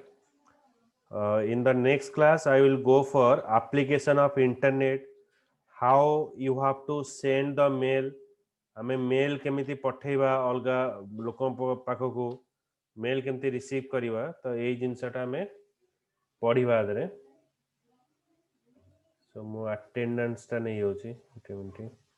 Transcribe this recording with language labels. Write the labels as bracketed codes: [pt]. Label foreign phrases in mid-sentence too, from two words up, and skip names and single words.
[en] In the next class I will go for application of internet, how you have to send the mail. [or] ଆମେ ମେଲ କେମିତି ପଠେଇବା ଅଲଗା ଲୋକଙ୍କ ପାଖକୁ ମେଲ କେମିତି ରିସିଭ କରିବା ତ ଏଇ ଜିନିଷଟା ଆମେ ପଢ଼ିବା ଦରେ. ସୋ ମୋ ଆଟେଣ୍ଡାନ୍ସ ଟା ନଉଛି ଏକ ମିନିଟ.